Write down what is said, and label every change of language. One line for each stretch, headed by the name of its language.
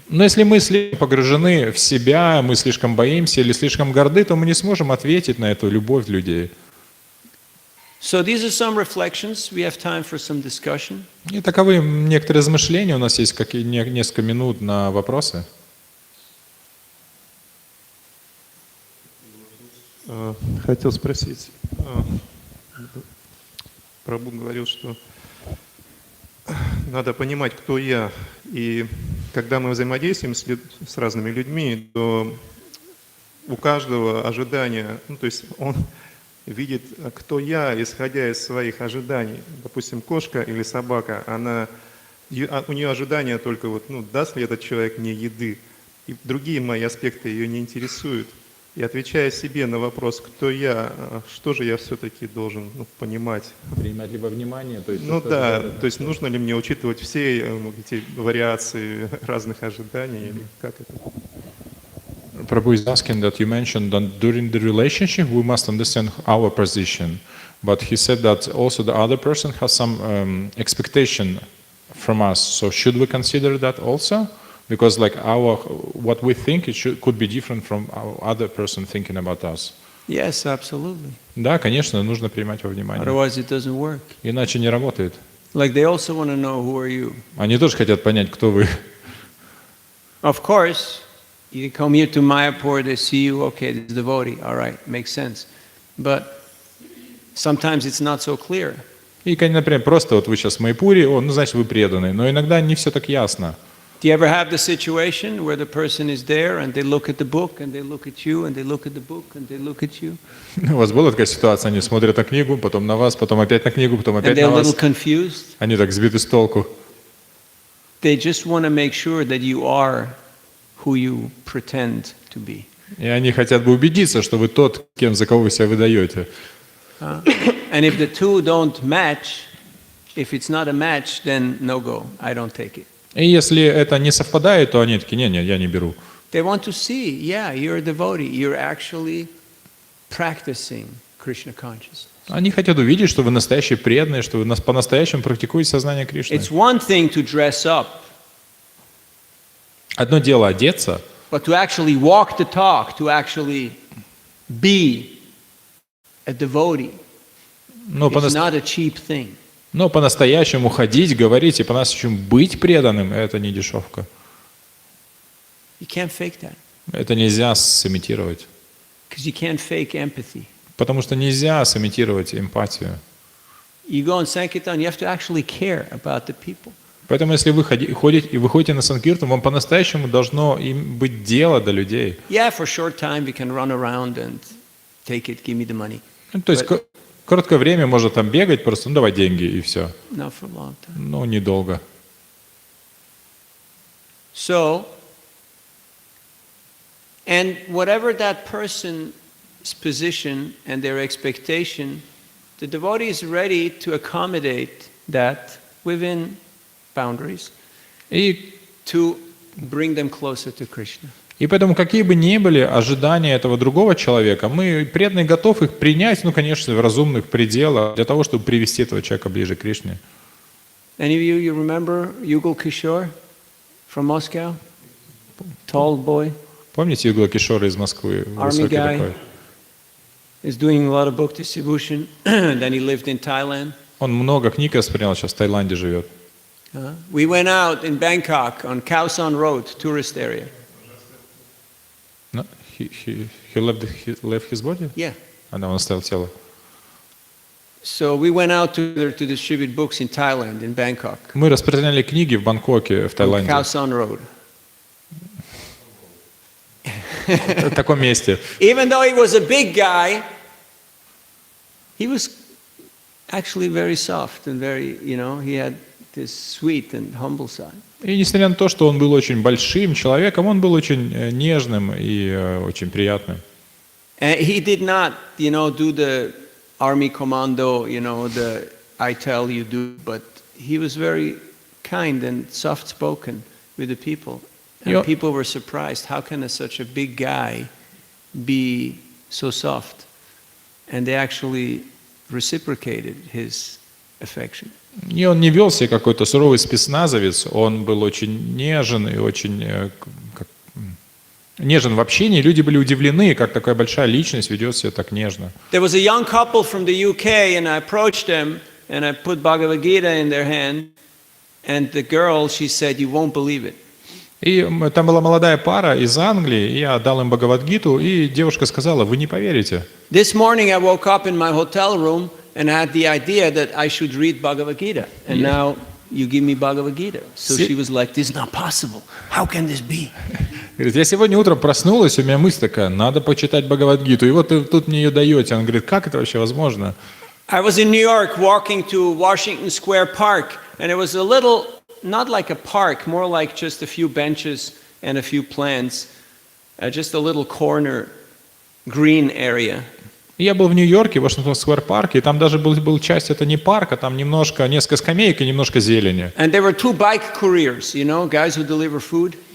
Russian: Но если мы слишком погружены в себя, мы слишком боимся или слишком горды, то мы не сможем ответить на эту любовь людей.
English: So these are some reflections. We have time for some discussion.
Russian: И таковы некоторые размышления. У нас есть несколько минут на вопросы. Хотел спросить. Прабху говорил, что надо понимать, кто я. И когда мы взаимодействуем с разными людьми, то у каждого ожидания, то есть он видит, кто я, исходя из своих ожиданий. Допустим, кошка или собака, у нее ожидания только даст ли этот человек мне еды. И другие мои аспекты ее не интересуют. И отвечая себе на вопрос, кто я, что же я все-таки должен понимать. Принимать ли во внимание? То есть, то есть нужно ли мне учитывать все эти вариации разных ожиданий, или как это?
English: Prabhu is asking that you mentioned that during the relationship we must understand our position, but he said that also the other person has some expectation from us. So should we consider that also? Because what we think could be different from our other person thinking about us. Yes, absolutely.
Russian: Да, конечно, нужно принимать во внимание.
English: Otherwise it doesn't work.
Russian: Иначе не работает.
English: Like they also want to know who are you.
Russian: Они тоже хотят понять, кто вы.
English: Of course, you come here to Mayapur, they see you, okay, this is devotee, all right, makes sense. But sometimes it's not so clear.
Russian: И, например, просто вы сейчас в Майяпуре, значит, вы преданный. Но иногда не все так ясно.
English: Do you ever have the situation where the person is there and they look at the book and they look at you and they look at the book and they look at you?
Russian: У вас была такая ситуация, они смотрят на книгу, потом на вас, потом опять на книгу, потом опять на вас.
English: And they're a little confused.
Russian: Они так сбиты с толку.
English: They just want to make sure that you are who you pretend to be.
Russian: И они хотят бы убедиться, что вы тот, за кого вы себя выдаете.
English: And if the two don't match, if it's not a match, then no go. I don't take it.
Russian: И если это не совпадает, то они такие, не, я не беру.
English: They want to see, yeah, you're a devotee. You're actually practicing Krishna consciousness.
Russian: Они хотят увидеть, что вы настоящие преданные, что вы по-настоящему практикуете сознание Кришны.
English: It's one thing to dress up,
Russian: Одно дело одеться,
English: but to actually walk the talk, to actually be a devotee,
Russian: но
English: it's not a cheap thing.
Russian: по-настоящему ходить, говорить и по-настоящему быть преданным, это не дешевка.
English: You can't fake that.
Russian: Это нельзя сымитировать.
English: Because you can't fake empathy.
Russian: Потому что нельзя сымитировать эмпатию.
English: You go on Sankirtan, you have to actually care about the people.
Russian: Поэтому если вы выходите на Санкиртан, вам по-настоящему должно им быть дело до людей.
English: Yeah, for a short time we can run around and take it, give me the money.
Russian: То есть короткое время можно там бегать, просто давай деньги и все.
English: Not for a long time.
Russian: Но недолго.
English: So, and whatever that person's position and their expectation, the devotee is ready to accommodate that within boundaries
Russian: И
English: to bring them closer to Krishna.
Russian: поэтому, какие бы ни были ожидания этого другого человека, мы преданные готовы их принять, конечно, в разумных пределах, для того, чтобы привести этого человека ближе к Кришне.
English: Any of you remember Yugal Kishore from Moscow? Tall boy,
Russian: Помните Югла Кишора из Москвы? Высокий
English: guy.
Russian: такой.
English: is doing a lot of book distribution. Then he lived in Thailand.
Russian: Он много книг распространял, сейчас в Таиланде живет.
English: We went out in Bangkok on Khao San Road, tourist area. No, he left his body? Yeah.
Russian: Он оставил тело.
English: So we went out to distribute books in Thailand, in Bangkok,
Russian: Мы распространяли книги в Бангкоке, в
English: on
Russian: Таиланде.
English: Khao San Road.
Russian: В таком месте.
English: Even though he was a big guy, he was actually very soft and very, he had this sweet and humble side.
Russian: И несмотря на то, что он был очень большим человеком, он был очень нежным и очень приятным.
English: And he did not, do the army commando, the I tell you do, but he was very kind and soft-spoken with the people. And people were surprised, how can such a big guy be so soft? And they actually reciprocated his affection.
Russian: И он не вел себя какой-то суровый спецназовец, он был очень нежен и очень нежен в общении. Люди были удивлены, как такая большая личность ведет себя так нежно.
English: There was a young couple from the UK, and I approached them, and I put Bhagavad Gita in their hand, and the girl, she said, "You won't believe it."
Russian: И там была молодая пара из Англии, и я дал им Бхагавад-гиту, и девушка сказала, вы не поверите.
English: This morning I woke up in my hotel room, and I had the idea that I should read Bhagavad Gita, and now you give me Bhagavad Gita. So she was like, "This is not possible. How can this be?"
Russian: Говорит, я сегодня утром проснулась, у меня мысль такая, надо почитать Бхагавад-гиту, и вот вы тут мне ее даете. Он говорит, как это вообще возможно?
English: I was in New York walking to Washington Square Park, and it was a little, not like a park, more like just a few benches and a few plants, just a little corner green area.
Russian: Я был в Нью-Йорке, в Вашингтон-сквер-парке, и там даже был часть, это не парк, а там несколько скамеек и немножко зелени.
English: And there were two bike couriers, guys who deliver food.